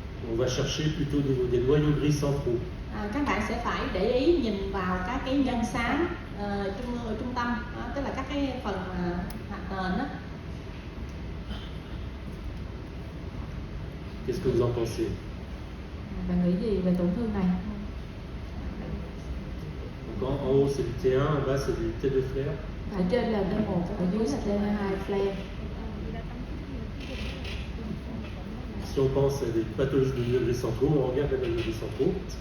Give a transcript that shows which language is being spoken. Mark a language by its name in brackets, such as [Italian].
[French] On va chercher plutôt au niveau des noyaux gris centraux. [Vietnamese] Các bạn sẽ phải để ý nhìn vào các cái nhân xám trung tâm, tức là các cái phần hạt nền đó. [French] Qu'est-ce que vous en pensez? [Vietnamese] Bạn nghĩ gì về tổn thương này? [French] Donc en haut c'est du T1, en bas c'est du T2 flair. [Vietnamese] Ở trên là T1, ở dưới là T2 flare. [French] Si on pense à des pathologies de noyaux gris centraux, on regarde les noyaux gris centraux.